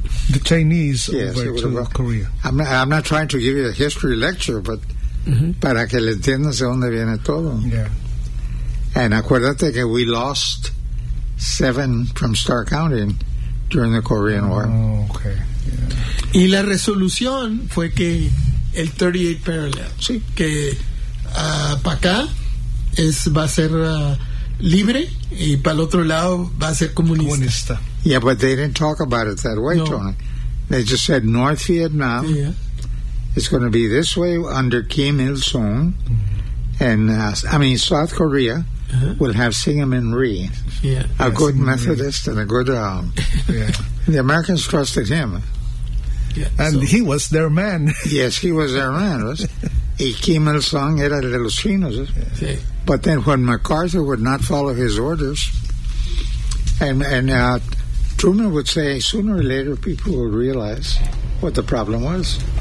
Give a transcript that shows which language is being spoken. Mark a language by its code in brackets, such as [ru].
[en] the Chinese over to Korea. I'm not trying to give you a history lecture, but [es] para que le entiendas de donde viene todo. [en] Yeah. And [es] acuérdate que [en] we lost 7 from Star County during the Korean War. Oh, okay. Yeah. [es] Y la resolución fue que el 38 parallel, sí, que para acá va a ser libre y para el otro lado va a ser comunista. [en] Yeah, but they didn't talk about it that way, no. Tony. They just said North Vietnam is going to be this way under Kim Il-sung. Mm-hmm. And, South Korea will have Syngman Rhee, good Syngman Methodist Rhee. And a good... the Americans trusted him. Yeah, and so. He was their man. Yes, he was their man. [es] Y Kim Il-sung era de los chinos. Sí. [en] But then when MacArthur would not follow his orders, and Truman would say, sooner or later, people will realize what the problem was.